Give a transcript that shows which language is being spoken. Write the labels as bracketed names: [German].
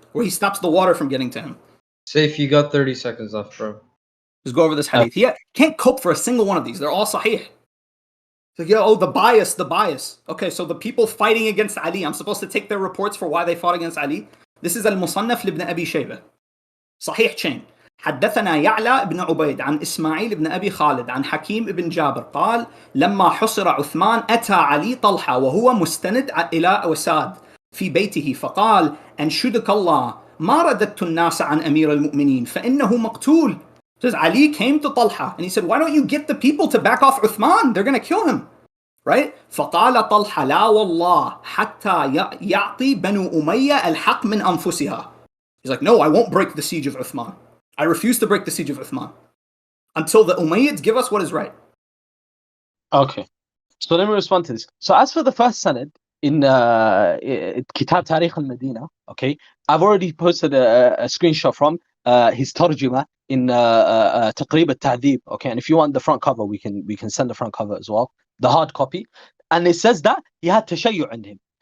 [English] Where he stops the water from getting to him. Sayf, you got 30 seconds left, bro. Just go over this hadith. He can't cope for a single one of these. They're all sahih. So, the bias. Okay, so the people fighting against Ali, I'm supposed to take their reports for why they fought against Ali? This is al-Musannaf ibn Abi Shayba. صحيح chain. [Arabic] حدثنا يعلى بن عبيد عن إسماعيل بن أبي خالد عن حكيم بن جابر قال لما حصر عثمان أتى علي طلحة وهو مستند إلى وساد في بيته فقال أنشدك الله ما رددت الناس عن أمير المؤمنين فإنه مقتول. [English] Says Ali came to Talha and he said, why don't you get the people to back off Uthman? They're going to kill him. Right? [Arabic] فقال طلحة لا والله حتى يعطي بنو أمية الحق من أنفسها. [English] He's like, no, I won't break the siege of Uthman. I refuse to break the siege of Uthman until the Umayyads give us what is right. Okay. So let me respond to this. So as for the first sanad in Kitab Tarikh al-Medina, okay, I've already posted a screenshot from his tarjuma in Taqrib al-Ta'dib, okay, and if you want the front cover, we can send the front cover as well, the hard copy, and it says that he had tashayyu' in him.